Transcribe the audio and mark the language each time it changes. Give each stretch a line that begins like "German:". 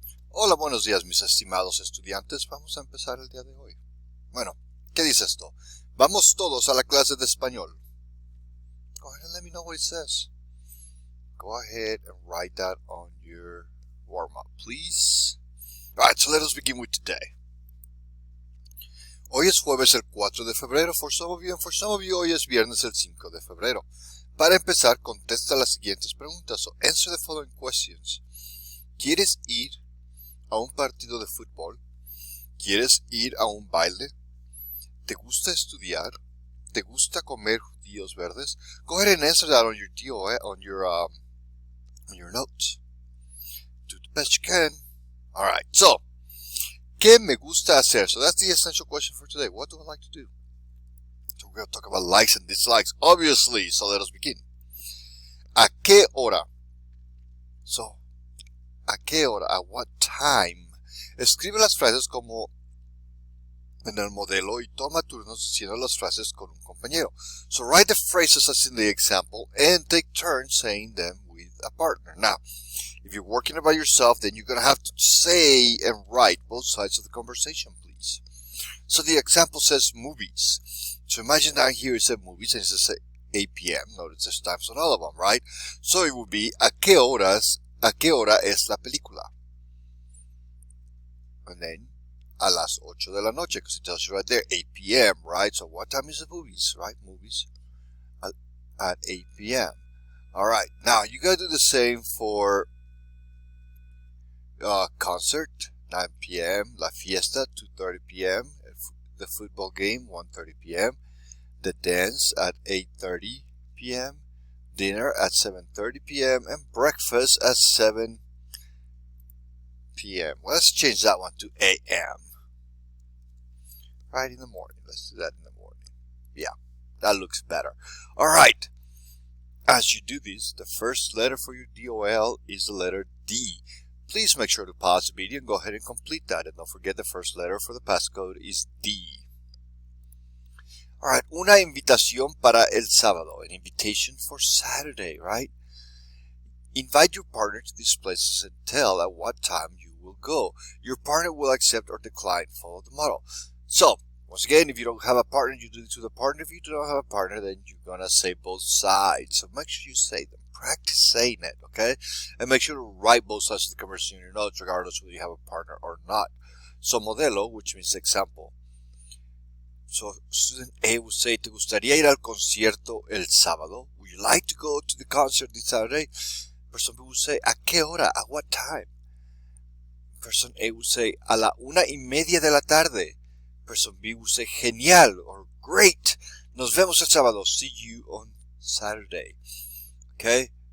Spanish: Hola, buenos días mis estimados estudiantes. Vamos a empezar el día de hoy. Bueno, ¿qué dice esto? Vamos todos a la clase de español.
English: Go ahead and let me know what it says. Go ahead and write that on your warm-up, please. Alright, so let us begin with today.
Spanish: Hoy es jueves el 4 de febrero
English: for some of you,
Spanish: and for some of you hoy es viernes el 5 de febrero. Para empezar, contesta las siguientes preguntas.
English: So answer the following questions.
Spanish: ¿Quieres ir a un partido de fútbol? ¿Quieres ir a un baile? ¿Te gusta estudiar? ¿Te gusta comer judíos verdes?
English: Go ahead and answer that on your DOE, on your notes. Do the best you can. Alright, so,
Spanish: ¿qué me gusta hacer?
English: So that's the essential question for today. What do I like to do? So we're going to talk about likes and dislikes, obviously. So let us begin.
Spanish: ¿A qué hora? So, ¿a qué hora?
English: At what time?
Spanish: Escribe las frases como en el modelo y toma turnos diciendo las frases con un compañero.
English: So write the phrases as in the example and take turns saying them with a partner. Now, if you're working by yourself, then you're going to have to say and write both sides of the conversation, please. So the example says movies. So imagine down here it said movies and it says 8 p.m. Notice there's times on all of them, right? So it would be
Spanish: ¿a qué hora es la película?
English: And then
Spanish: a las 8 de la noche,
English: because it tells you right there, 8 p.m., right? So what time is the movies, right? Movies at 8 p.m. All right. Now, you got to do the same for concert, 9 p.m., La Fiesta, 2:30 p.m., the football game, 1:30 p.m., the dance at 8:30 p.m., dinner at 7:30 p.m., and breakfast at 7 p.m. Well, let's change that one to a.m. Right in the morning. Let's do that in the morning. Yeah, that looks better. All right. As you do this, the first letter for your DOL is the letter D. Please make sure to pause the video and go ahead and complete that. And don't forget the first letter for the passcode is D. All right.
Spanish: Una invitación para el sábado.
English: An invitation for Saturday, right? Invite your partner to these places and tell at what time you will go. Your partner will accept or decline. Follow the model. So, once again, if you don't have a partner, you do it to the partner. If you don't have a partner, then you're going to say both sides. So make sure you say them. Practice saying it, okay? And make sure to write both sides of the conversation in your notes, regardless whether you have a partner or not. So, modelo, which means example. So, student A would say,
Spanish: ¿te gustaría ir al concierto el sábado?
English: Would you like to go to the concert this Saturday? Person B would say,
Spanish: ¿a qué hora?
English: At what time? Person A would say,
Spanish: a la 1:30 de la tarde.
English: Person B would say,
Spanish: genial
English: or great.
Spanish: Nos vemos el sábado.
English: See you on Saturday. Okay?